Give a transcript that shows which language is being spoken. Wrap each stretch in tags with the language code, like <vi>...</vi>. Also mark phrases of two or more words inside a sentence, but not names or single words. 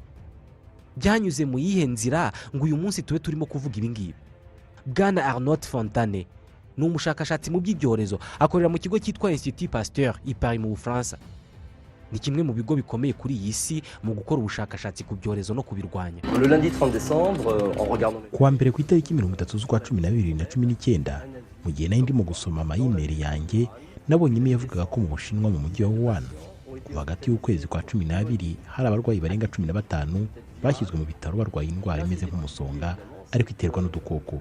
<rw>Byanyuze mu yihe nzira ngo uyu munsi tube turimo kuvuga ibi ngibi? Bwana Arnaud Fontane ni umushakashatsi mu by'ibyorezo, akorera mu kigo cyitwa Institut Pasteur i Paris mu Bufaransa. Ni kimwe mu bigo bikomeye kuri iyi si mu gukora ubushakashatsi ku byorezo no kubirwanya.</rw> <fr>Le lundi 30 décembre, en regardant</fr> <rw>kuwa mbere ku itariki 30 z'ukwa 12/2019, mu gihe nari ndimo gusoma ama-email yanjye, nabonye imwe yavugaga ko mu Bushinwa mu mujyi wa Wuhan kuva hagati y'ukwezi kwa 12 hari abarwayi barenga 15 bashyizwe mu bitaro barwaye indwara imeze nk'umusonga ariko iterwa n'udukoko.</rw>